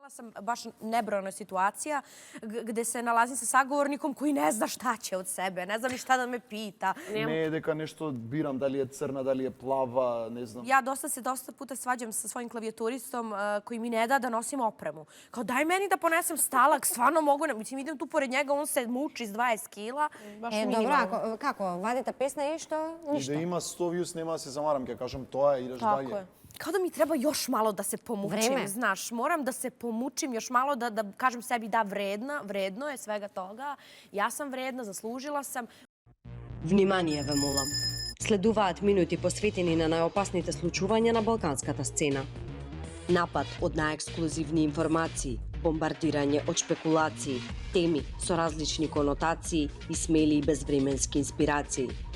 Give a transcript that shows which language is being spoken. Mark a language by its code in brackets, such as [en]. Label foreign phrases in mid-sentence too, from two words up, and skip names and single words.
[sr] Sam baš nebrojna situacija gde se nalazim sa sagovornikom koji ne zna šta će od sebe, ne zna ni šta da me pita. [mk] Не е дека нешто бирам, дали е црна, дали е плава, не знам. [sr] Ja dosta puta svađam sa svojim klavijaturistom koji mi ne da nosim opremu. Kao daj meni da ponesem stalak, stvarno mogu, mislim idem tu pored njega, on se muči s 20 kila. Baš minimalno. [mk] Добра, како? Вадите песна и што? И да има 100 views, нема да се замарам, ќе кажам тоа и идеш [sr] Tako далje. je. Kao da mi treba još malo da se pomučim, Vreme. znaš. Moram da se pomučim još malo, da kažem sebi da vredno je svega toga. Ja sam vredna, zaslužila sam. [mk] Внимание ве молам. Следуваат минути посветени на најопасните случувања на балканската сцена. Напад од најексклузивни информации, бомбардирање од шпекулации, теми со различни конотации и смели и безвременски инспирации.